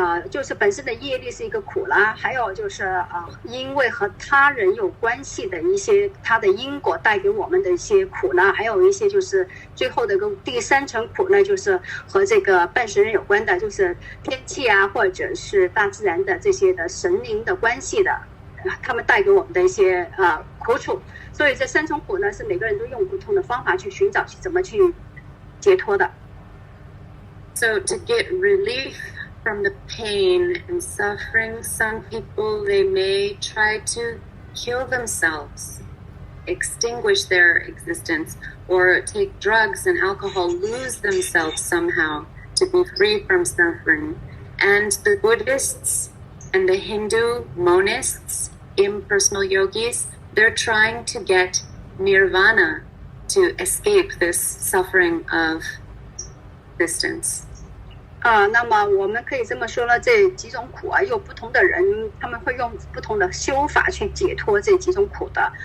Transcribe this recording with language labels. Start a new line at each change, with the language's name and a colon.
Chinese: 就是本身的业力是一个苦啦，还有就是因为和他人有关系的一些他的因果带给我们的一些苦啦，还有一些就是最后的第3层苦呢，就是和这个半神人有关的，就是天气啊，或者是大自然的这些的神灵的关系的，他们带给我们的一些苦楚。所以这3重苦呢，是每个人都用不同的方法去寻找怎么去解脱的。
English: So to get relief from the pain and suffering, some people, they may try to kill themselves, extinguish their existence, or take drugs and alcohol, lose themselves somehow to be free from suffering. And the Buddhists and the Hindu monists, impersonal yogis, they're trying to get nirvana to escape this suffering of existence.
Chinese: 那么我们可以这么说了，这几种苦有不同的人他们会用不同的修法去解脱这几种苦的。